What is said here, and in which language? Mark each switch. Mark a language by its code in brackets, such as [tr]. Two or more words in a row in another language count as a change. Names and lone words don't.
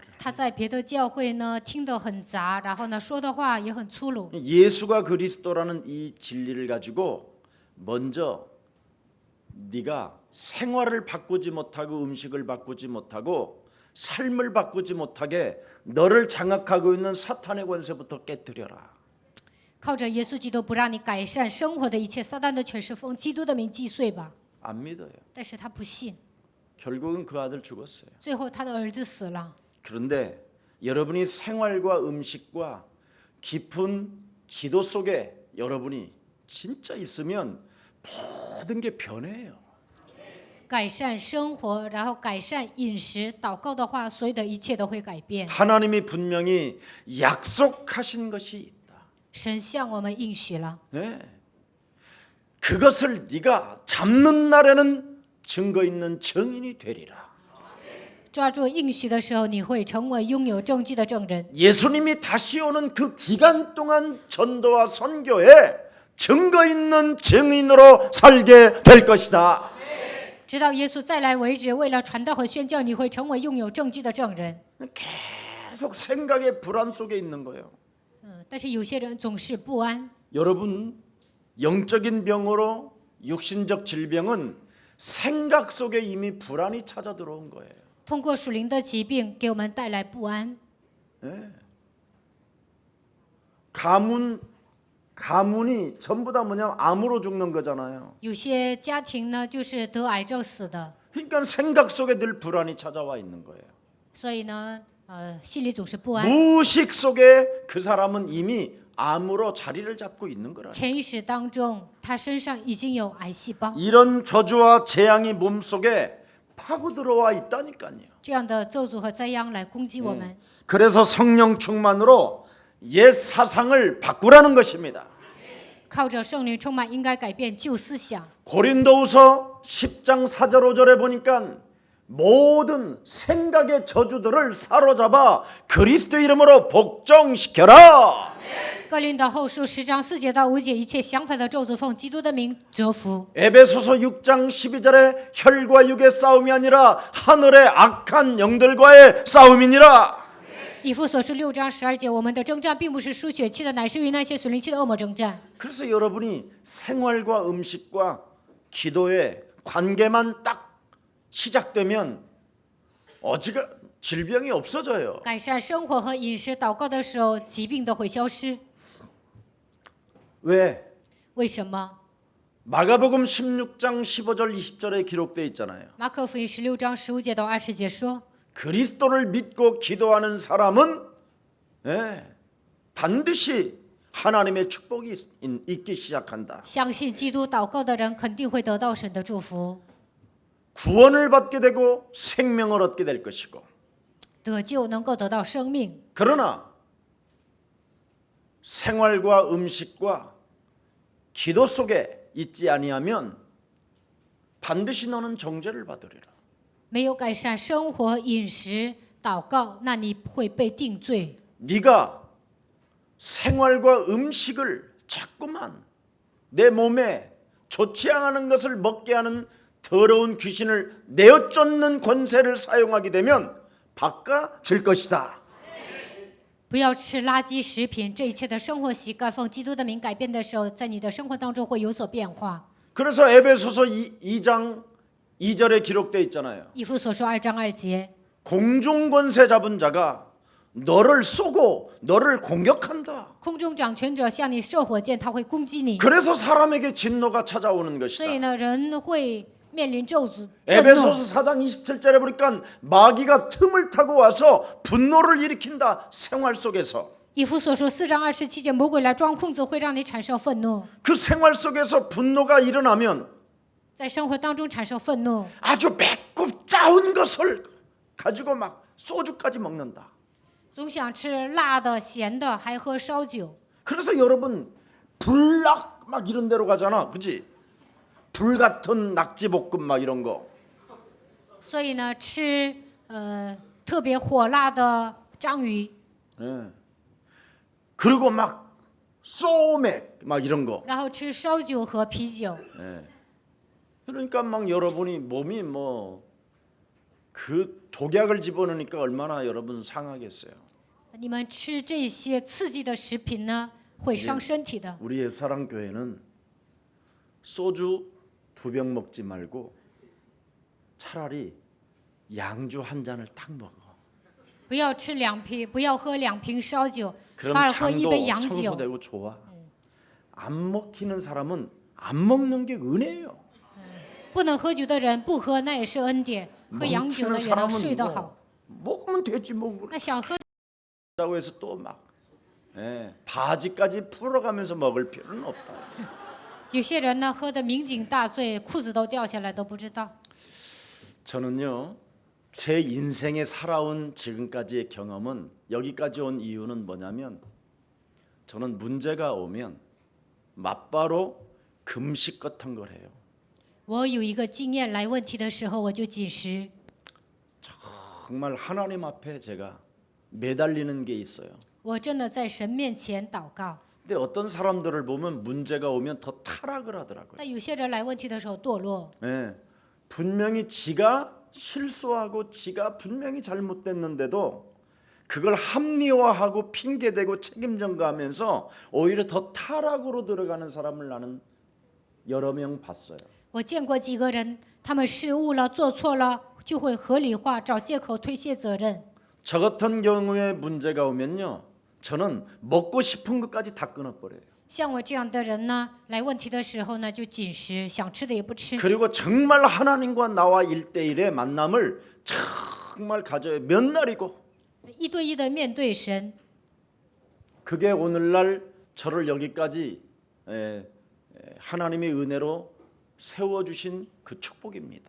[zh] 她在别的教会呢听得很杂，然后呢说的话也很粗鲁。 [ko] 예수가 그리스도라는 이 진리를 가지고 먼저 네가 생활을 바꾸지 못하고 음식을 바꾸지 못하고 삶을 바꾸지 못하게 너를 장악하고 있는 사탄의 권세부터 깨뜨려라. [zh] 靠着耶稣基督不让你改善生活的一切，撒旦的权势奉基督的名击碎吧。 [ko] 안 믿어요. [zh] 但是他不信， [ko] 결국은 그 아들 죽었어요. [zh] 最后他的儿子死了。 [ko] 그런데 여러분이 생활과 음식과 깊은 기도 속에 여러분이 진짜 있으면 모든 게 변해요. [zh] 改善生活，然后改善饮食，祷告的话，所有的一切都会改变。 [ko] 하나님이 분명히 약속하신 것이 있다. [zh] 神向我们应许了， [ko] 네. 그것을 네가 잡는 날에는 증거 있는 증인이 되리라. [zh] 抓住应许的时候，你会成为拥有证据的证人。 [ko] 예수님이 다시 오는 그 기간 동안 전도와 선교에 증거 있는 증인으로 살게 될 것이다. [zh] 直到耶稣再来为止，为了传道和宣教，你会成为拥有证据的证人。 [ko] 계속 생각의 불안 속에 있는 거예요. [zh] 但是有些人总是不安。 [ko] 여러분 영적인 병으로 육신적 질병은 생각 속에 이미 불안이 찾아 들어온 거예요. [zh] 通过属灵的疾病给我们带来不安。 [ko] 네. 가문이 전부 다 뭐냐면 암으로 죽는 거잖아요. [zh] 有些家庭呢，就是得癌症死的， [ko] 그러니까 생각 속에 늘 불안이 찾아와 있는 거예요. [zh] 所以呢，心里总是不安。 [ko] 무의식 속에 그 사람은 이미 암으로 자리를 잡고 있는 거라. [zh] 潜意识当中，他身上已经有癌细胞， [ko] 이런 저주와 재앙이 몸 속에 파고 들어와 있다니까요. [zh] 这样的咒诅和灾殃来攻击我们。 [ko] 그래서 성령 충만으로 옛 사상을 바꾸라는 것입니다. [zh] 靠着圣灵充满，应该改变旧思想。 [ko] 고린도후서 10장 4절 5절에 보니까 모든 생각의 저주들을 사로잡아 그리스도 이름으로 복종시켜라. [zh] 哥林多后书10章4节到5节，一切相反的咒诅奉基督的名折服。 [ko] 에베소서 6장 12절에 혈과 육의 싸움이 아니라 하늘의 악한 영들과의 싸움이니라. [zh] 以弗所书6章12节，我们的征战并不是属血气的，乃是与那些属灵气的恶魔征战。 [ko] 그래서 여러분이 생활과 음식과 기도의 관계만 딱 시작되면 어지가 질병이 없어져요. [zh] 改善生活和饮食，祷告的时候，疾病都会消失。 [ko] 왜? [zh] 为什么？ [ko] 마가복음 16장 15절 20절에 기록되어 있잖아요. [zh] 马可福音16章15节到20节说， [ko] 그리스도를 믿고 기도하는 사람은 반드시 하나님의 축복이 있기 시작한다. [zh] 相信基督祷告的人肯定会得到神的祝福， [ko] 구원을 받게 되고 생명을 얻게 될 것이고. [zh] 得救能够得到生命。 [ko] 그러나 생활과 음식과 기도 속에 있지 아니하면 반드시 너는 정죄를 받으리라. [zh] 没有改善生活、饮食、祷告，那你会被定罪。 [ko] 네가 생활과 음식을 자꾸만 내 몸에 좋지 않은 것을 먹게 하는 더러운 귀신을 내어 쫓는 권세를 사용하게 되면 바꿔질 것이다. [zh] 不要吃垃圾食品，这一切的生活习惯奉基督的名改变的时候，在你的生活当中会有所变化。 [ko] 그래서 에베소서 2장 2절에 기록되어 있잖아요. [zh] 以弗所说2章2节， [ko] 공중 권세 잡은 자가 너를 쏘고 너를 공격한다. [zh] 空中掌权者向你射火箭，他会攻击你， [ko] 그래서 사람에게 진노가 찾아오는 [zh] 所以 [ko] 것이다. [zh] 呢，人会面临咒诅、震怒。 [ko] 에베소서 4장 27절에 보니까 마귀가 틈을 타고 와서 분노를 일으킨다. 생활 속에서. [zh] 以弗所说4章27节，魔鬼来装空子，会让你产生愤怒， [ko] 그 생활 속에서 분노가 일어나면 [zh] 在生活当中产生愤怒， [ko] 아주 맵고 짜운 것을 가지고 막 소주까지 먹는다. [zh] 总想吃辣的、咸的，还喝烧酒。 [ko] 그래서 여러분 불낙 막 이런 데로 가잖아. 그지? 불 같은 낙지볶음 막 이런 거. [zh] 所以呢，吃特别火辣的章鱼， [ko] 예. 그리고 막 소맥 막 이런 거. [zh] 然后吃烧酒和啤酒。 [ko] 그러니까 막 여러분이 몸이 뭐 그 독약을 집어넣으니까 얼마나 여러분 상하겠어요. [zh] 你们吃这些刺激的食品呢，会伤身体的。 [ko] 우리의 사랑교회는 소주 2병 먹지 말고 차라리 양주 한 잔을 딱 먹어. [zh] 不要吃2瓶，不要喝2瓶烧酒， [ko] 그럼 [zh] 反而喝一杯 [ko] 장도 [zh] 洋酒。 [ko] 청소되고 좋아. 안 먹히는 사람은 안 먹는 게 은혜예요. [zh] 不能喝酒的人不喝，那也是恩典。喝洋酒 [ko] 먹히는 [zh] 的也能 [ko] 사람은 [zh] 睡得 [ko] 뭐 [zh] 好。 [ko] 먹으면 되지 뭐. [zh] 那想喝 [ko] 라고 해서 또 막 바지까지 풀어가면서 먹을 필요는 없다. [zh] 有些人呢，喝得酩酊大醉，裤子都掉下来都不知道。 [ko] 저는요 제 인생에 살아온 지금까지의 경험은 여기까지 온 이유는 뭐냐면 저는 문제가 오면 맞바로 금식 같은 걸 해요. [zh] 我有一个经验，来问题的时候我就禁食。 [ko] 정말 하나님 앞에 제가 매달리는 게 있어요. [zh] 我真的在神面前祷告。 [ko] 근데 어떤 사람들을 보면 문제가 오면 더 타락을 하더라고요. [zh] 但有些人来问题的时候堕落， [ko] 분명히 지가 실수하고 지가 분명히 잘못됐는데도 그걸 합리화하고 핑계대고 책임 전가하면서 오히려 더 타락으로 들어가는 사람을 나는 여러 명 봤어요. [zh] 我见过几个人，他们失误了，做错了，就会合理化，找借口推卸责任。 [ko] 저 같은 경우에 문제가 오면요, 저는 먹고 싶은 것까지 다 끊어버려요. [zh] 像我这样的人呢，来问题的时候呢，就禁食，想吃的也不吃。 [ko] 그리고 정말 하나님과 나와 1대1의 만남을 정말 가져요. 몇 날이고. [zh] 一对一的面对神， [ko] 그게 오늘날 저를 여기까지 하나님의 은혜로 세워주신 그 축복입니다.